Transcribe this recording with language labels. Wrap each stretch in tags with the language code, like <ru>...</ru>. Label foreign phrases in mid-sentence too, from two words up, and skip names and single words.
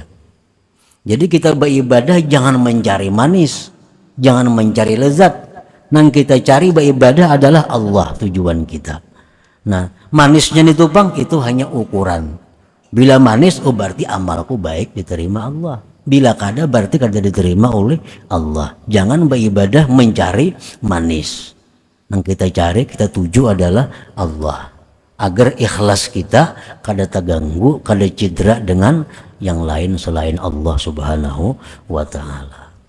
<id>Jadi kita beribadah jangan mencari manis, jangan mencari lezat. Yang kita cari beribadah adalah Allah tujuan kita. Nah manisnya itu bang itu hanya ukuran. Bila manis berarti amalku baik diterima Allah. Bila kada berarti kada diterima oleh Allah. Jangan beribadah mencari manis. Yang kita cari, kita tuju adalah Allah. Agar ikhlas kita kada terganggu, kada cedera dengan yang lain selain Allah</id> <ar>Subhanahu wa ta'ala.</ar>